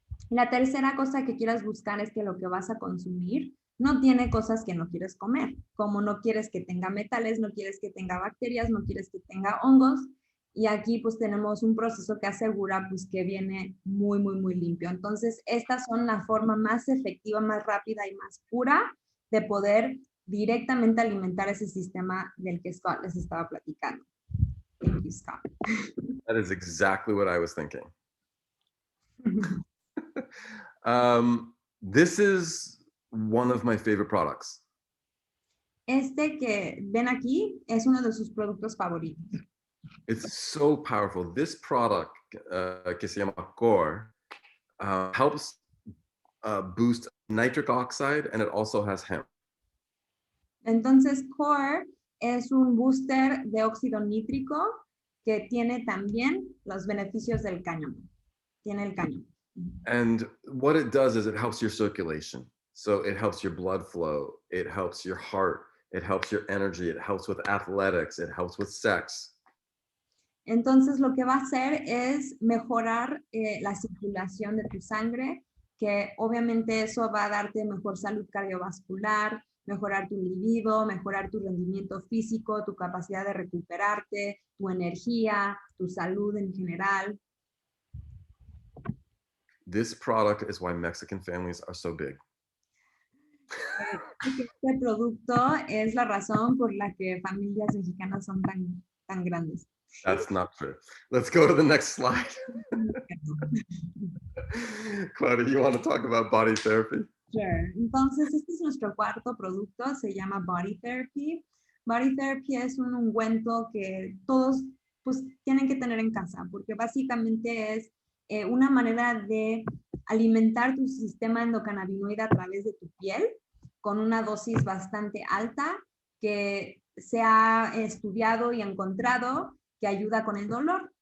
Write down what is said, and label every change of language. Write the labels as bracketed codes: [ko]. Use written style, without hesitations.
[es] La tercera cosa que quieras buscar es que lo que vas a consumir no tiene cosas que no quieres comer, como no quieres que tenga metales, no quieres que tenga bacterias, no quieres que tenga hongos. Y aquí pues tenemos un proceso que asegura pues que viene muy, muy, muy limpio. Entonces, estas son la forma más efectiva, más rápida y más pura de poder directamente alimentar ese sistema del que Scott les estaba platicando. [en] Thank you, Scott. That is exactly what I was thinking. This is one of my favorite products. [es] Que ven aquí es uno de sus productos favoritos. [en] It's so powerful. This product, [es] que se llama Core, [en] helps boost nitric oxide, and it also has hemp. [es] Entonces, Core es un booster de óxido nítrico que tiene también los beneficios del cáñamo. Tiene el cáñamo. [en] And what it does is it helps your circulation. So it helps your blood flow. It helps your heart. It helps your energy. It helps with athletics. It helps with sex. [es] Entonces, lo que va a hacer es mejorar la circulación de tu sangre, que obviamente eso va a darte mejor salud cardiovascular, mejorar tu libido, mejorar tu rendimiento físico, tu capacidad de recuperarte, tu energía, tu salud en general. [en] This product is why Mexican families are so big. [es] Este producto es la razón por la que familias mexicanas son tan grandes. [en] That's not true. Let's go to the next slide. Claudia, you want to talk about body therapy? Sure. [es] Entonces, este es nuestro cuarto producto, se llama Body Therapy. Body Therapy es un ungüento que todos pues tienen que tener en casa, porque básicamente es una manera de alimentar tu sistema endocannabinoide a través de tu piel con una dosis bastante alta que se ha estudiado y encontrado que ayuda con el dolor.